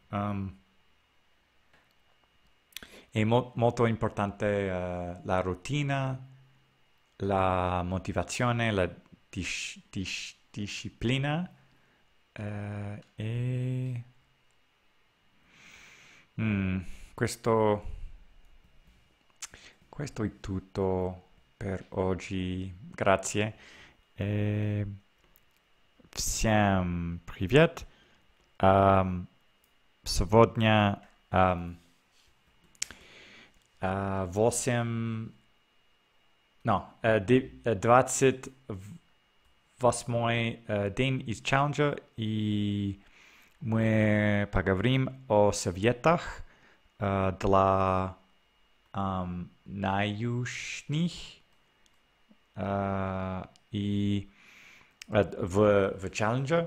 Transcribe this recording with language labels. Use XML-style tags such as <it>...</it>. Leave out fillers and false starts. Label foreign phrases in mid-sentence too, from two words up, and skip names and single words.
<it>È molto importante la routine, la motivazione, la disciplina e mm, questo, questo è tutto per oggi. Grazie. E</it> <ru>всем привет. Сегодня 8, no, 28 день из челленджа, и мы поговорим о советах для научных и в челлендже.</ru>